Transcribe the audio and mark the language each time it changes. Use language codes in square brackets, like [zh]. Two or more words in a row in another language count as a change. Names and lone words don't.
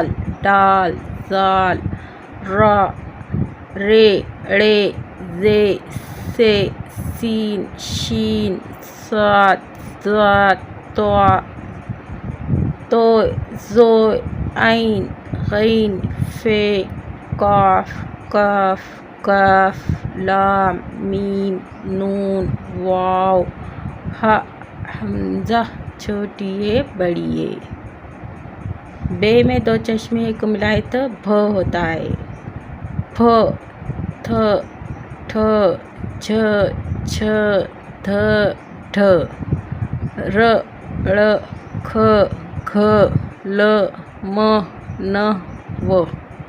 [ur] ڈال، ذال، را، رے، ڑے، زے، سے، سین، شین، صاد، ضاد، طا، طوء، ظوء، عین، غین، فے، قاف، کاف، کاف، لام، میم، نون، واو، ہاء، حمزہ چھوٹی ے بڑی ے۔ بے میں دو چشمے کو ملائے تو ب ہوتا ہے۔ ف، تھ، ٹھ، جھ، چھ، دھ، ڈھ، ر، ڑ، کھ، گھ، ل، م، ن، و۔